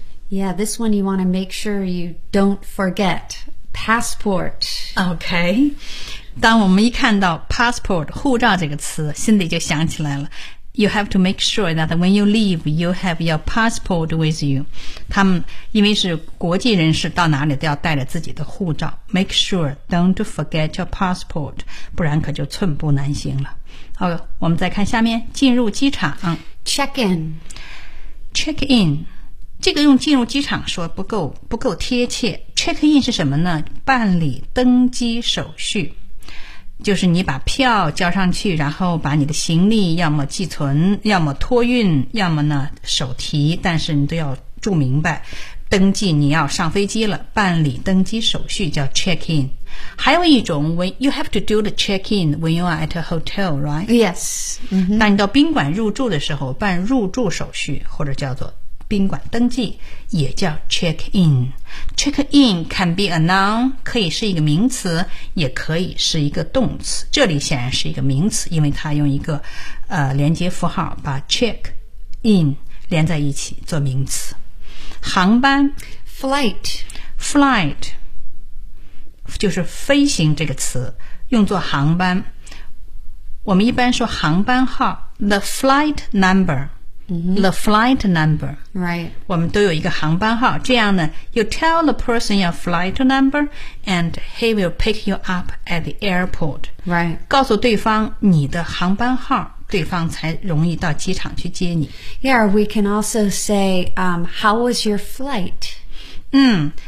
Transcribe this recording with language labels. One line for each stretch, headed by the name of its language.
English: Yeah, this one you want to make sure you don't forget. Passport.
Chinese: OK. 当我们一看到 passport, 护照这个词心里就想起来了。
English: You have to make sure that when you leave, you have your passport with you.
Chinese: 他们因为是国际人士，到哪里都要带着自己的护照。
English: Make sure, don't forget your passport.
Chinese: 不然可就寸步难行了。好，我们再看下面，进入机场。
English: Check in.
Chinese: 这个用进入机场说不够贴切。Check in 是什么呢？办理登机手续。就是你把票交上去，然后把你的行李要么寄存，要么托运，要么呢手提，但是你都要注明白，登记你要上飞机了，办理登机手续叫 check in。还有一种
English: when you have to do the check in when you are at a hotel, right? Yes.
Chinese: 当你到宾馆入住的时候，办入住手续或者叫做宾馆登记，也叫 check in。
English: Check in can be a noun,
Chinese: 可以是一个名词，也可以是一个动词。这里显然是一个名词，因为它用一个连接符号把 check in 连在一起做名词。航班
English: flight,
Chinese: flight 就是飞行这个词，用作航班。我们一般说航班号 the flight number。
English: The flight number, right?
Chinese: 我们都有一个航班号。这样呢
English: ，you tell the person your flight number, and he will pick you up at the airport. Right?
Chinese: 告诉对方你的航班号，对方才容易到机场去接你。
English: Yeah, we can also say, how was your flight?